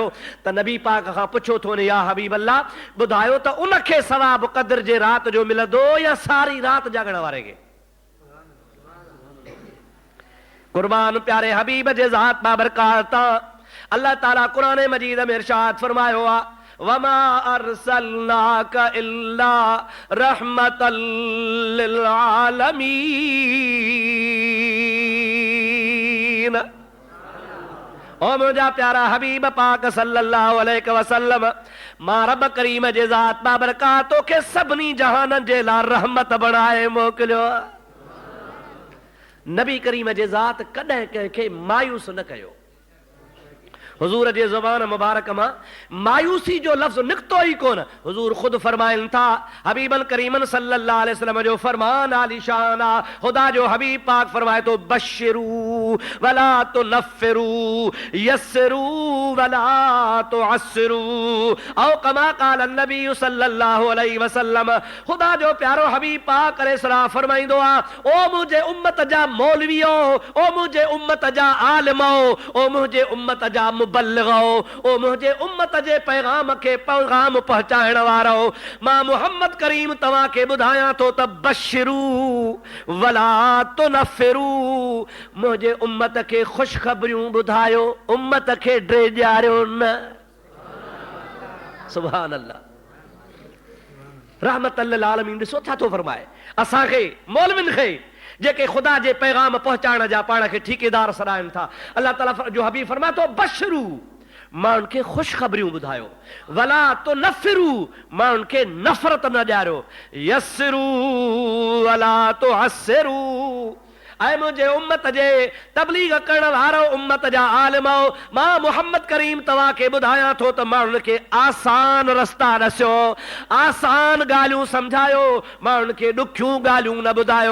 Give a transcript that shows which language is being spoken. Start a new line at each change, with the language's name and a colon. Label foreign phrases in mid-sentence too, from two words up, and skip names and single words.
Sindhi: त नबी पाक खां पुछो थो ने,
Arabic: يا حبيب الله,
Sindhi: ॿुधायो त उनखे सवाब क़द्र जे राति जो मिलंदो या सारी राति जागण वारे खे? कुर्बान प्यारे हबीब जे ज़ात बाबरकात। अल्लाह ताला क़ुरान मजीद में इरशाद फरमायो आहे,
Arabic: वमा अरसलनाका इल्ला रहमतल लिल आलमीन।
Sindhi: ओ मुंहिंजा प्यारा हबीब पाक
Arabic: صلى الله عليه وسلم,
Sindhi: मां रब करीम जे ज़ात बाबरकात तोखे सभिनी जहाननि जे लाइ रहमत बणाए मोकिलियो। नबी करीम जे ज़ात कॾहिं कंहिंखे मायूस न कयो। हुजूर जे ज़बान मुबारक मां मायूसी जो लफ्ज़ निकितो ई कोन। हुजूर ख़ुदि फरमाइनि था,
Arabic: حبيبا كريما صلى الله عليه وسلم
Sindhi: जो फरमान आलीशान आहे। ख़ुदा जो हबीब पाक फरमाए तो,
Arabic: بشروا ولا تنفروا، يسروا ولا تعسروا، أو كما قال النبي صلى الله عليه وسلم.
Sindhi: ख़ुदा जो प्यारो हबीब पाक अलैहिस्सलाम फरमाईंदो आहे, ओ मुंहिंजे उम्मत जा मौलवियो, ओ मुंहिंजे उम्मत जा आलिमो, ओ मुंहिंजे उम्मत जा मुबल्लिगो, ओ मुंहिंजे उम्मत जे पैगाम खे पैगाम पहुचाइण वारो, मां मुहम्मद करीम तव्हांखे ॿुधायां थो त
Arabic: بشروا ولا تنفروا,
Sindhi: मुंहिंजे उम्मत खे ख़ुशख़बरियूं ॿुधायो, उम्मत खे ड्रेॼारियो न।
Arabic: سبحان الله. رحمة للعالمين.
Sindhi: ॾिसो छा थो फरमाए असांखे मौलविन खे, जेके ख़ुदा जे पैगाम पहुचाइण जा पाण खे ठेकेदार सॾाइनि था। अल्लाह ताला जो हबीब फरमाए थो, बशरू, मां उनके खुशखबरियूं ॿुधायो।
Arabic: ولا تنفروا,
Sindhi: मां उनके नफ़रत न ॾियारियो।
Arabic: يسروا ولا تعسروا,
Sindhi: ऐं मुंहिंजे उम्मत जे तबलीग करण वारो उम्मत जा आलिमो, मां मोहम्मद करीम तव्हांखे ॿुधायां थो त मां उनखे आसान रस्ता ॾसियो, आसान ॻाल्हियूं सम्झायो, मां उनखे ॾुखियूं ॻाल्हियूं न ॿुधायो।